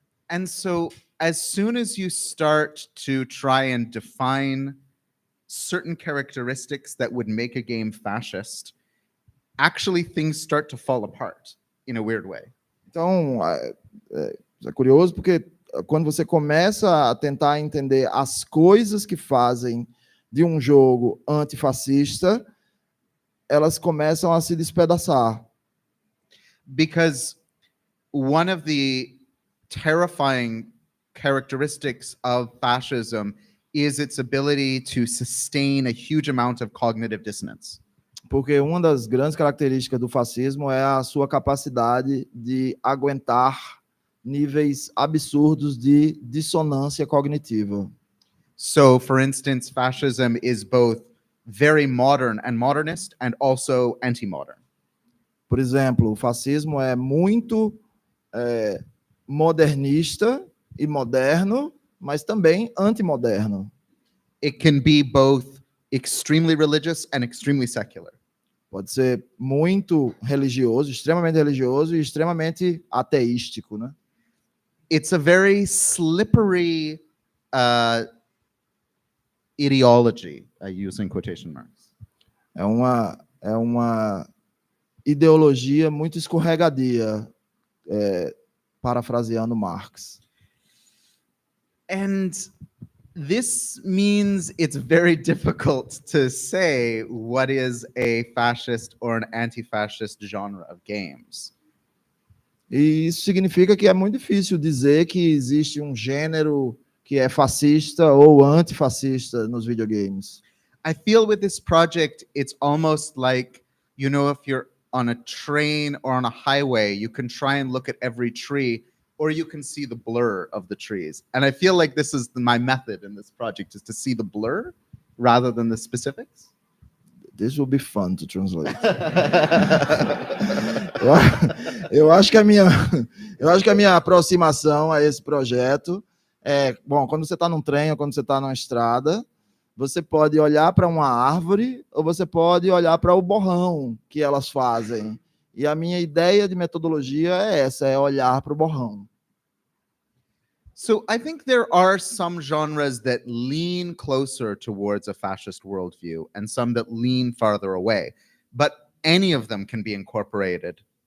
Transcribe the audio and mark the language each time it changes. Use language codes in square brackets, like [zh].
[en] And so as soon as you start to try and define certain characteristics that would make a game fascist, actually things start to fall apart in a weird way. [pt] Então, é curioso porque quando você começa a tentar entender as coisas que fazem de um jogo antifascista, elas começam a se despedaçar. [en] Because one of the terrifying characteristics of fascism is its ability to sustain a huge amount of cognitive dissonance. [pt] Porque uma das grandes características do fascismo é a sua capacidade de aguentar níveis absurdos de dissonância cognitiva. [en] So, for instance, fascism is both very modern and modernist and also anti-modern. [pt] Por exemplo, o fascismo é muito modernista e moderno, mas também antimoderno. [en] It can be both extremely religious and extremely secular. [pt] Pode ser muito religioso e extremamente ateístico, né? [en] It's a very slippery ideology, I use in quotation marks. [pt] É uma ideologia muito escorregadia, parafraseando Marx. [en] And this means it's very difficult to say what is a fascist or an anti-fascist genre of games. [pt] E isso significa que é muito difícil dizer que existe um gênero que é fascista ou antifascista nos videogames. [en] I feel with this project, it's almost like, you know, if you're on a train or on a highway, you can try and look at every tree, or you can see the blur of the trees. And I feel like this is my method in this project, is to see the blur rather than the specifics. This will be fun to translate. [pt] eu acho que a minha aproximação a esse projeto é, bom, quando você está num trem ou quando você está numa estrada, você pode olhar para uma árvore ou você pode olhar para o borrão que elas fazem. E a minha ideia de metodologia é essa, é olhar para o borrão. [en] So I think there are some genres that lean closer towards a fascist worldview and some that lean farther away, but any of them can be incorporated.